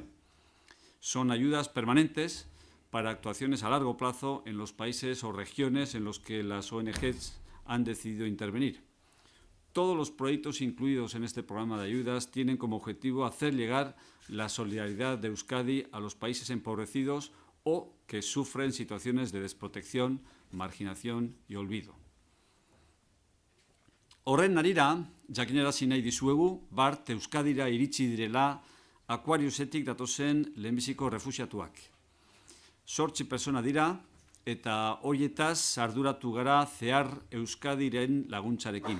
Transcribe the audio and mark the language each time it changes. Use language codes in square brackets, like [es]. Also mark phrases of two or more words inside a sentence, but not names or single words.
[es] Son ayudas permanentes para actuaciones a largo plazo en los países o regiones en los que las ONGs han decidido intervenir. Todos los proyectos incluidos en este programa de ayudas tienen como objetivo hacer llegar la solidaridad de Euskadi a los países empobrecidos o que sufren situaciones de desprotección, marginación y olvido. [eu] Horren harira, jakinarazi nahi dizuegu, bart Euskadira iritsi direla Aquariusetik datozen lehenbiziko refuxiatuak. 8 pertsona dira eta hoietaz arduratu gara zehar Euskadiren laguntzarekin.